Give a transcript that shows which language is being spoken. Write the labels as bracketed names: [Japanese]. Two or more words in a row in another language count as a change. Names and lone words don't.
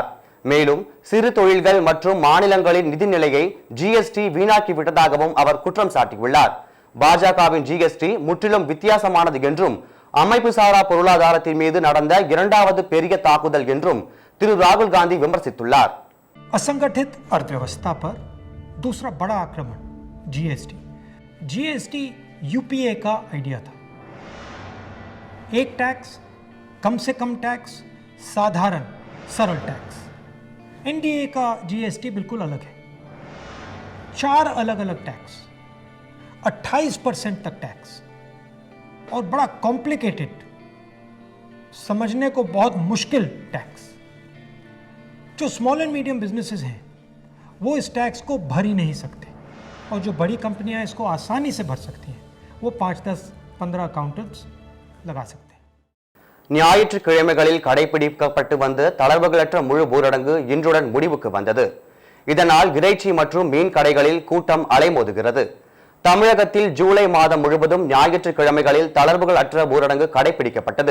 [Tamil] மேலும் சிறு தொழில்கள் மற்றும் மாநிலங்களின் நிதிநிலையை ஜிஎஸ்டி வீணாக்கிவிட்டதாகவும் அவர் குற்றம் சாட்டியுள்ளார். பாஜகவின் ஜிஎஸ்டி முற்றிலும் வித்தியாசமானது என்றும் அமைப்பு சாரா பொருளாதாரத்தின் மீது நடந்த இரண்டாவது பெரிய தாக்குதல் என்றும் திரு ராகுல் காந்தி விமர்சித்துள்ளார். [Hindi] असंगठित अर्थव्यवस्था पर दूसरा बड़ा आक्रमण जीएसटी यूपीए का आइडिया था। एक टैक्स, कम से कम टैक्स, साधारण सरल टैक्स। एनडीए का जीएसटी बिल्कुल अलग है। 4 अलग अलग टैक्स, 28% तक टैक्स और बड़ा कॉम्प्लिकेटेड, समझने को बहुत मुश्किल टैक्स। जो [English] small and medium businesses [Hindi] हैं वो इस टैक्स को भर ही नहीं सकते और जो बड़ी कंपनियां इसको आसानी से भर सकती हैं वो 5, 10, 15 अकाउंटेंट्स लगा सकते हैं. [Tamil] ஞாயிற்றுக்கிழமைகளில் கடைபிடிக்கப்பட்டு வந்த தளர்வுகளற்ற முழு ஊரடங்கு இன்றுடன் முடிவுக்கு வந்தது. இதனால் இறைச்சி மற்றும் மீன் கடைகளில் கூட்டம் அலைமோதுகிறது. தமிழகத்தில் ஜூலை மாதம் முழுவதும் ஞாயிற்றுக்கிழமைகளில் தளர்வுகள் அற்ற ஊரடங்கு கடைபிடிக்கப்பட்டது.